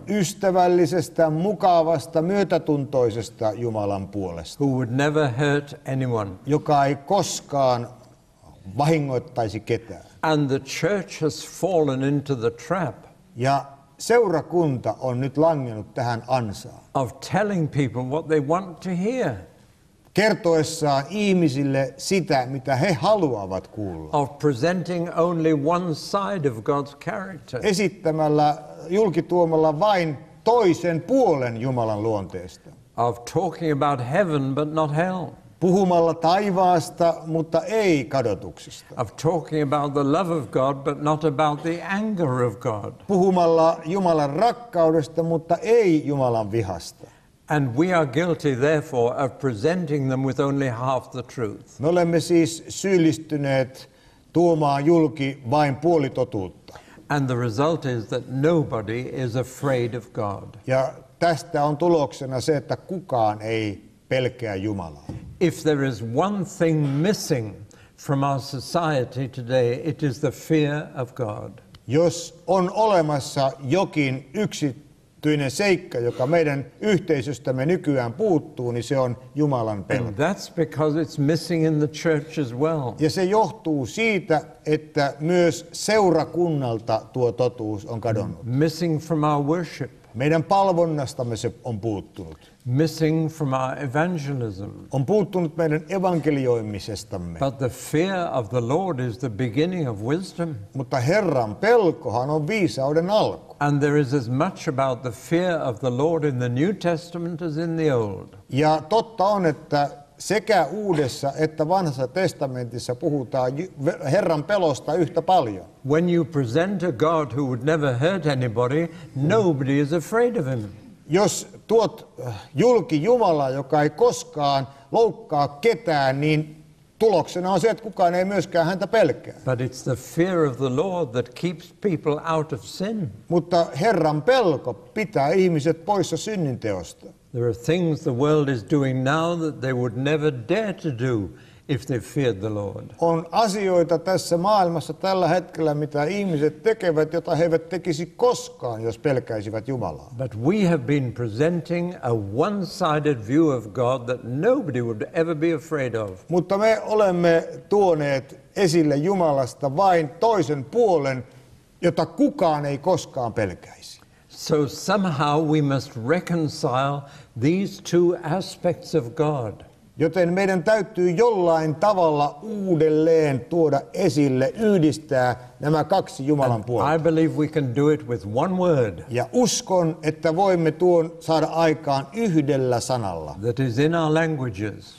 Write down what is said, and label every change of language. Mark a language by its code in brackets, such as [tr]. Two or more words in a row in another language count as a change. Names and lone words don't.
[fi] Ystävällisestä, mukavasta, myötätuntoisesta Jumalan puolesta, [en] who would never hurt anyone. [fi] joka ei koskaan vahingoittaisi ketään. [en] And the church has fallen into the trap [fi] Ja seurakunta on nyt langennut tähän ansaan, [en] of telling people what they want to hear, [fi] kertoessaan ihmisille sitä, mitä he haluavat kuulla. [en] of presenting only one side of God's character, [fi] Esittämällä, julkituomalla vain toisen puolen Jumalan luonteesta. [en] of talking about heaven but not hell, [fi] Puhumalla taivaasta, mutta ei kadotuksesta. [en] of talking about the love of God but not about the anger of God. [fi] Puhumalla Jumalan rakkaudesta, mutta ei Jumalan vihasta. [en] And we are guilty, therefore, of presenting them with only half the truth. [fi] Me olemme siis syyllistyneet tuomaan julki vain puolitotuutta. [en] And the result is that nobody is afraid of God. [fi] Ja tästä on tuloksena se, että kukaan ei pelkää Jumalaa. [en] If there is one thing missing from our society today, it is the fear of God. [fi] Jos on olemassa jokin yksityinen seikka, joka meidän yhteisöstämme nykyään puuttuu, niin se on Jumalan pelko. [en] And that's because it's missing in the church as well. [fi] Ja se johtuu siitä, että myös seurakunnalta tuo totuus on kadonnut. [en] Missing from our worship, [fi] Meidän palvonnastamme se on puuttunut. [en] missing from our evangelism. [fi] On puuttunut meidän evankelioimisestamme. [en] But the fear of the Lord is the beginning of wisdom. [fi] Mutta Herran pelkohan on viisauden alku. [en] And there is as much about the fear of the Lord in the New Testament as in the Old. [fi] Ja totta on, että sekä Uudessa että Vanhassa testamentissa puhutaan Herran pelosta yhtä paljon. [en] When you present a God who would never hurt anybody, nobody is afraid of him. [fi] Jos tuot julki Jumalaa, joka ei koskaan loukkaa ketään, niin tuloksena on se, että kukaan ei myöskään häntä pelkää. [en] But it's the fear of the Lord that keeps people out of sin. [fi] Mutta Herran pelko pitää ihmiset poissa synninteosta. [en] There are things the world is doing now that they would never dare to do if they feared the Lord. [fi] On asioita tässä maailmassa tällä hetkellä, mitä ihmiset tekevät, jota he eivät tekisi koskaan, jos pelkäisivät Jumalaa. [en] But we have been presenting a one-sided view of God that nobody would ever be afraid of. [fi] Mutta me olemme tuoneet esille Jumalasta vain toisen puolen, jota kukaan ei koskaan pelkäisi. [en] So somehow we must reconcile these two aspects of God. [fi] Joten meidän täytyy jollain tavalla uudelleen tuoda esille, yhdistää nämä kaksi Jumalan puolta. [en] I believe we can do it with one word [fi] Ja uskon, että voimme tuon saada aikaan yhdellä sanalla, [en] that is in our languages,